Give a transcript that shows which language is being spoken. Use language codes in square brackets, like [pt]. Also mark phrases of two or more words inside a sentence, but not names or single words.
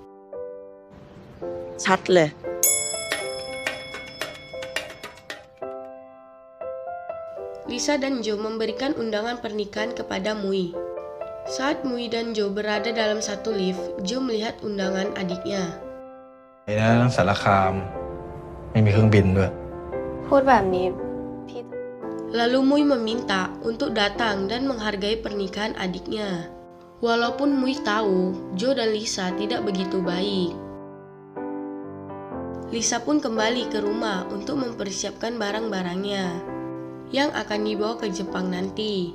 [th] ชัดเลย [id] Lisa dan Joe memberikan undangan pernikahan kepada Mui. Saat Mui dan Joe berada dalam satu lift, Joe melihat undangan adiknya. [th] ไอ้นะสารคามไม่มีเครื่องบินด้วย พูดแบบนี้พี่ [id] Lalu Mui meminta untuk datang dan menghargai pernikahan adiknya. Walaupun Mui tahu Joe dan Lisa tidak begitu baik. Lisa pun kembali ke rumah untuk mempersiapkan barang-barangnya yang akan dibawa ke Jepang nanti.